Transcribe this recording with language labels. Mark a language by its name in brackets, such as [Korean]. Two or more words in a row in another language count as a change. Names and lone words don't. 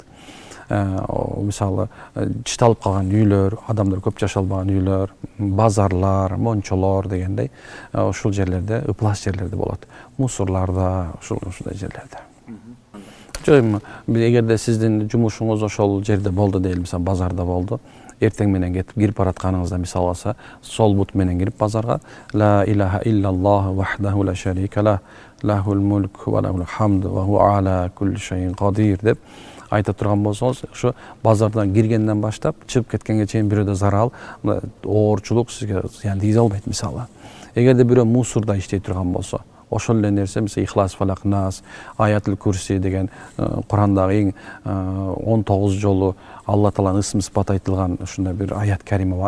[Kyrgyz] Мисалы, чыталып калган үйлөр, адамдар көп жашалбаган үйлөр, базарлар, мончолор дегендей, ушул жерлерде ыплас жерлерде болот. Мусурларда, ушундай жерлерде. Жок, эгерде сиздин жумушуңуз ошол жерде болду дейли, мисалы базарда болду, эртең менен кетип кирип баратканыңызда мисал алса, сол бут менен кирип базарга [Arabic] لا إله إلا الله وحده لا شريك له له الملك وله الحمد وهو على كل شيء قدير [Kyrgyz] деп айта турган болсоңуз, ошо базардан киргенден баштап чыгып кеткенге чейин бирөөдө зарал, оорчулук сизге зыян тийгизе албайт мисалы. Эгерде бирөө мусорда иштей турган болсо, ошол эле нерсе мисалы Ихлас, Фалак, Нас, Аятул Курси деген Курандагы эң 19 жолу Алла Тааланын ысым сыпаты айтылган ушундай бир аят карима бар.